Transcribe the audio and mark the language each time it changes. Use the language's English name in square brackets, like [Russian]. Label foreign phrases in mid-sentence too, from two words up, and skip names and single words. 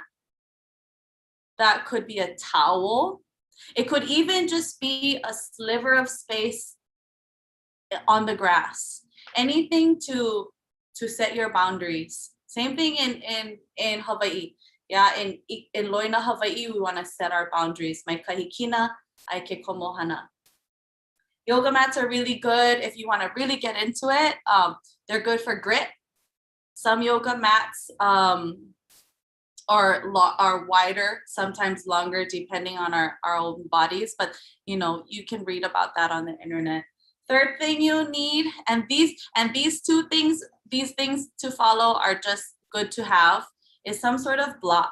[English] That could be a towel. It could even just be a sliver of space on the grass. anything to set your boundaries. Same thing in Hawaii. Yeah, in [Hawaiian] Loina, Hawaii, [English] we want to set our boundaries. [Hawaiian] Mai kahikina, ai ke komohana. [English] Yoga mats are really good if you want to really get into it. They're good for grit. Some yoga mats are wider, sometimes longer, depending on our own bodies. But you can read about that on the internet. Third thing you need, and these things to follow are just good to have, is some sort of block.